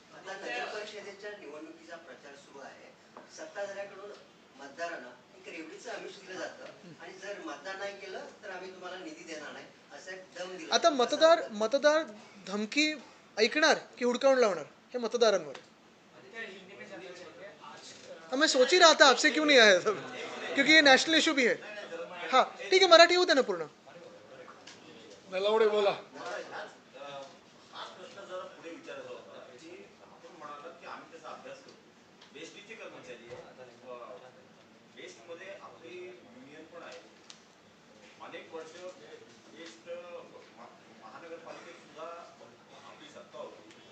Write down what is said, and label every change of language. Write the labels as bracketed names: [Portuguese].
[Marathi] आता नगर परिषदेच्या निवडणुकीचा प्रचार सुरू आहे. सत्ताधाऱ्याकडून मतदारांना एक रेवडीचं आमिष दिलं जातं आणि जर मतदान नाही केलं तर आम्ही तुम्हाला निधी देणार नाही असं एक दम दिला. आता मतदार धमकी ऐकणार की हुडकावून लावणार हे मतदारांवर आहे. [Hindi] हाँ, मैं सोच ही रहा था आपसे क्यों नहीं आया था, क्योंकि ये नेशनल इशू भी है. हाँ ठीक है, [Marathi] मराठी होते ना पूर्ण. नलावडे बोला. हा प्रश्न जरा पुढे विचारायचा होता की आपण म्हणालात की आम्ही त्याचा अभ्यास करतो. बेस्टचे कर्मचारी बेस्टमध्ये आपली युनियन पण आहे. अनेक वर्ष बेस्ट महानगरपालिकेत सुद्धा आपली सत्ता होती.